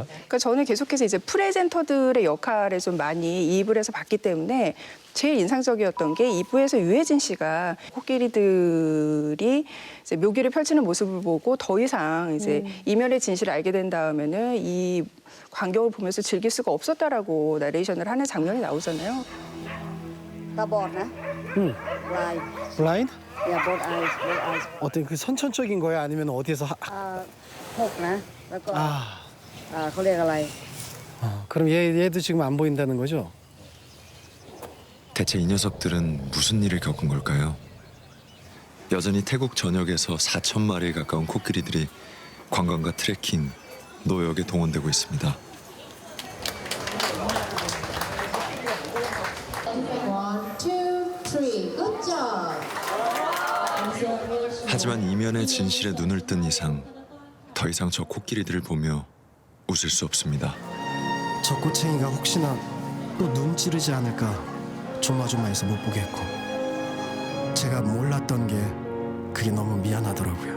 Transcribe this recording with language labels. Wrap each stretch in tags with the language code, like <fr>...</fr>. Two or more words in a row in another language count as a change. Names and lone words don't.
<ko>그러니까 저는 계속해서 이제 프레젠터들의 역할에 좀 많이 이입을 해서 봤기 때문에 제일 인상적이었던 게 2부에서 유해진 씨가 코끼리들이 이제 묘기를 펼치는 모습을 보고 더 이상 이제 이면의 진실을 알게 된 다음에는 이 광경을 보면서 즐길 수가 없었다라고 나레이션을 하는 장면이 나오잖아요.</ko> <en>Blind? Yeah, both eyes.</en> <ko>어떤 그 선천적인 거예요? 아니면 어디에서</ko> <th>หกนะแล้วก็เขาเรียกอะไร</th> <ko>그럼 얘도 지금 안 보인다는 거죠? 대체 이 녀석들은 무슨 일을 겪은 걸까요? 여전히 태국 전역에서 4천 마리에 가까운 코끼리들이 관광과 트레킹, 노역에 동원되고 있습니다.</ko> <en>1, 2, 3, good job.</en> <ko>하지만 이면의 진실에 눈을 뜬 이상 더 이상 저 코끼리들을 보며 웃을 수 없습니다. 저 꼬챙이가 혹시나 또 눈 찌르지 않을까 조마조마해서 못 보겠고 제가 몰랐던 게 그게 너무 미안하더라고요.</ko>